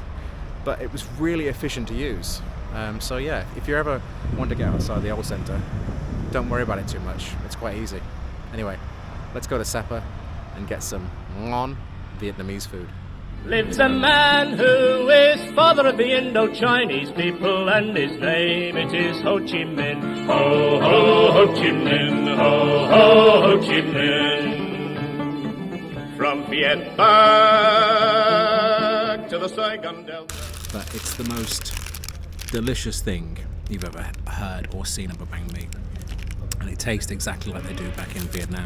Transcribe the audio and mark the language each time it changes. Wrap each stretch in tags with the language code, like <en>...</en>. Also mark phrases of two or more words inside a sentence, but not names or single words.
<en>But it was really efficient to use. So yeah, if you ever want to get outside the old centre, don't worry about it too much. It's quite easy. Anyway, let's go to Sapa and get some ngon Vietnamese food. Lives a man who is father of the Indo-Chinese people, and his name it is Ho Chi Minh. Ho, ho, Ho Chi Minh, ho, ho, Ho Chi Minh. From Viet back to the Saigon Delta. But it's the most delicious thing you've ever heard or seen of a banh mi. And it tastes exactly like they do back in Vietnam.</en>